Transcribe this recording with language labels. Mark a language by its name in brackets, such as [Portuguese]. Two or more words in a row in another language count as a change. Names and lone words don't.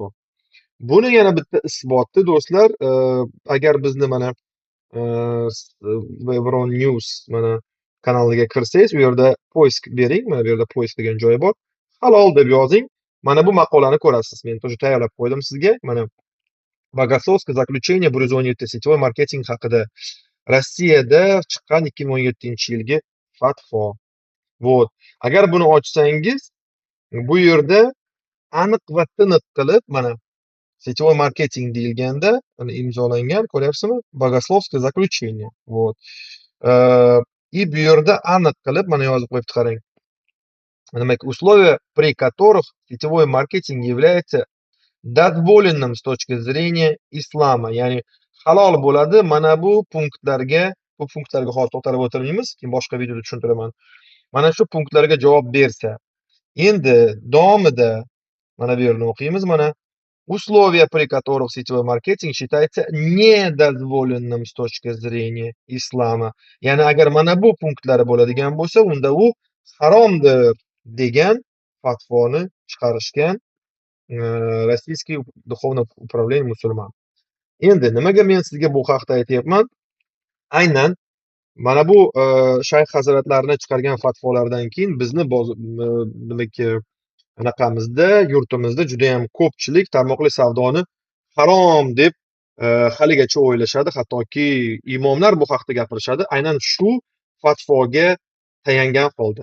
[Uzbek] Buni yana bitta isboti do'stlar, agar bizni mana Vevron News mana kanaliga kirsangiz, u yerda poisk bering, mana bu yerda poisk degan joy bor. Halol deb yozing. Mana bu maqolani ko'rasiz. Men тоже tayyorlab qo'ydim sizga. Mana [Russian] Богословское заключение Брюзонити сетевой маркетинг [Uzbek] haqida Rossiyada chiqqan 2017-yilgi fatvo. [Russian] Вот. [Uzbek] Agar buni ochsangiz, bu yerda aniq va tiniq qilib mana [Russian] сетевой маркетинг [Uzbek] deyilganda, mana imzolangan, ko'ryapsizmi? [Russian] Bogoslovskiy заключение. Вот. [Uzbek] И bu yerda aniq qilib mana yozib qo'yibdi, qarang. Demak, [Russian] условия, при которых сетевой маркетинг является дозволенным с точки зрения islama, [Uzbek] ya'ni halol bo'ladi. Mana bu punktlarga hozir to'xtalib o'tirmaymiz, keyin boshqa videoda tushuntiraman. Mana shu punktlarga javob bersa. Endi davomida mana bu yerni o'qiymiz. [Russian] Mana условия, при которых сетевой маркетинг считается недозволенным с точки зрения islama. [Uzbek] Ya'ni agar mana bu punktlari bo'ladigan bo'lsa, unda u haromdir degan fatvoni chiqarishgan [Russian] Российское духовное управление [Uzbek] musulmon. Endi nimaga men sizga bu haqda aytyapman? Aynan mana bu shayx hazratlarining chiqargan fatvolaridan keyin bizni demak, anaqamizda, yurtimizda juda ham ko'pchilik tarmoqli savdoni harom deb haligacha o'ylashadi, hattoki imomlar bu haqda gapirishadi, aynan shu fatvoga tayangan holda.